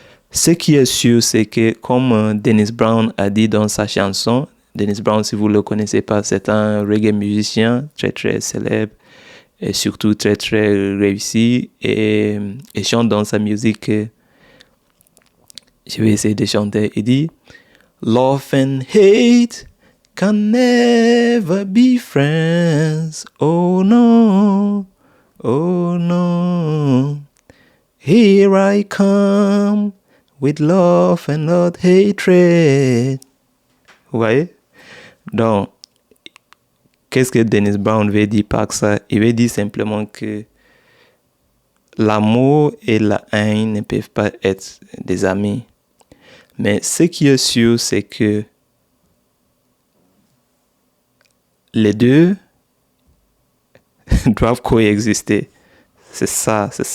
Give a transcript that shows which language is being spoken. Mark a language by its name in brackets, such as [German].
[French] Ce qui est sûr, c'est que comme Dennis Brown a dit dans sa chanson, Dennis Brown, si vous ne le connaissez pas, c'est un reggae musicien très très célèbre et surtout très très réussi et chante dans sa musique. Je vais essayer de chanter. Il dit [English] Love and hate can never be friends. Oh no, oh no. Here I come with love and not hatred. [French] Vous voyez? Donc, qu'est-ce que Dennis Brown veut dire par ça? Il veut dire simplement que l'amour et la haine ne peuvent pas être des amis. Mais ce qui est sûr, c'est que les deux doivent coexister. C'est ça.